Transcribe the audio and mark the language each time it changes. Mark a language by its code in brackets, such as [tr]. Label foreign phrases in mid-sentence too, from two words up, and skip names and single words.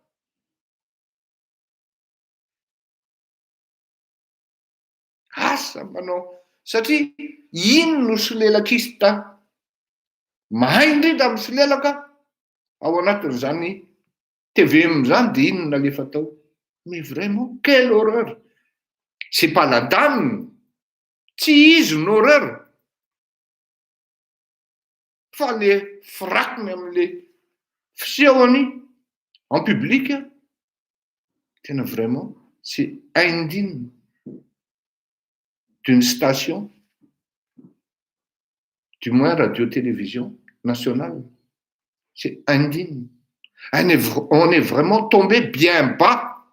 [mg] Asa manao, satria ino no solelakista mahay indrindra amin'ny solelaka ao anatin'izany TVM izany dia inona le fatao? [fr] Mais vraiment, quelle horreur! C'est pas la dame, [mg] tsy izy ny horreur, fa le frakiny amin'le fisehony [fr] en public, [mg] tena [fr] vraiment c'est indigne. d'une station, du moins radio-télévision nationale. C'est indigne. On est vraiment tombé bien bas.